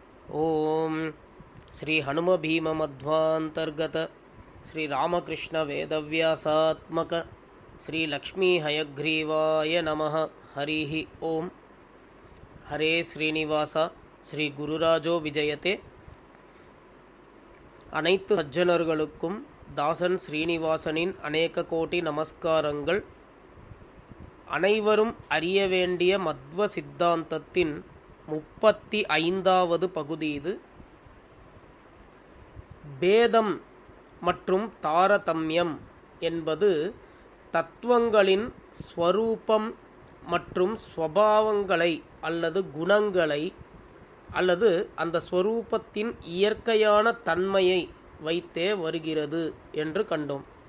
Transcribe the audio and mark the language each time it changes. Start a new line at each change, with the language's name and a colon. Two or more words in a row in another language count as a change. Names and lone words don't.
Sanskrit: ओम श्री हनुम भीम मध्वांतर्गत श्री रामकृष्ण वेदव्यासात्मक श्री लक्ष्मी हयग्रीवाय नमः। हरि ओम। हरे श्रीनिवास श्री गुरुराजो विजयते।
Tamil: அனைத்து சஜ்ஜனர்களுக்கும் தாசன் ஸ்ரீனிவாசனின் அநேக கோடி நமஸ்காரங்கள். அனைவரும் அறிய வேண்டிய மத்வ சித்தாந்தத்தின் 35வது பகுதி இது. பேதம் மற்றும் தாரதம்யம் என்பது தத்துவங்களின் ஸ்வரூபம் மற்றும் ஸ்வபாவங்களை அல்லது குணங்களை அல்லது அந்த ஸ்வரூபத்தின் இயற்கையான தன்மையை வைத்தே வருகிறது என்று கண்டோம்.